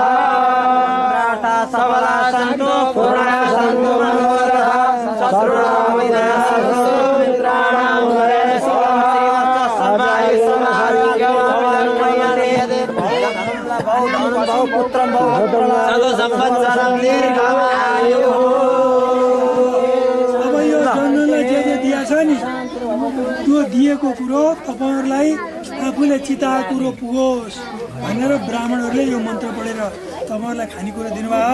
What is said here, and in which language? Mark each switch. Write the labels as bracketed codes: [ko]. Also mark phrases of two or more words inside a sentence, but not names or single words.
[sa] सबला सन्तु पूर्णा सन्तु मनोरथः शत्रुणां विनाशस्तु मित्राणां वरेषु सर्वाय समारोग्यं बहु पुत्रं बहु संवत्सरं दीर्घायुः। [ne] अब यो जन्मलाई जे जे दिया छ नि त्यो दिएको कुरो तपाईहरुलाई आफूले चिताएको कुरो पुगोस् भनेर ब्राह्मणहरूले यो मन्त्र पढेर तपाईहरुलाई खानेकुरा दिनुभयो।